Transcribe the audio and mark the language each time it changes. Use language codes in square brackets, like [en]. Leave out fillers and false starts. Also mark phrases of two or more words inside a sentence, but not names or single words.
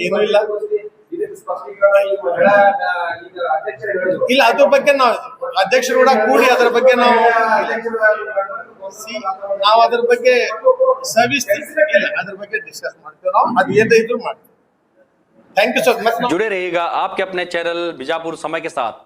[kn] ಏನು ಇಲ್ಲ, ರೀತಿ ಸ್ಪಷ್ಟೀಕರಣ ಈ ಮಹಿಳಾ ಈಗ ಅಧ್ಯಕ್ಷರು ಹೇಳಿದ್ರು. ಇಲ್ಲ, ಅದ್ರ ಬಗ್ಗೆ ನಾವು ಅಧ್ಯಕ್ಷರು ಕೂಡ ಕೂಡಿ ಅದ್ರ ಬಗ್ಗೆ ನಾವು ಅದ್ರ ಬಗ್ಗೆ ಸವಿಸ್ತೀವಿ. ಇಲ್ಲ, ಅದ್ರ ಬಗ್ಗೆ ಡಿಸ್ಕಸ್ ಮಾಡ್ತೀವಿ ನಾವು, ಅದು ಏನೇ ಇದ್ರು ಮಾಡ್ತೀವಿ. [en] Thank you sir much. [hi] जुड़े रहिएगा आपके अपने चैनल बीजापुर समय के साथ।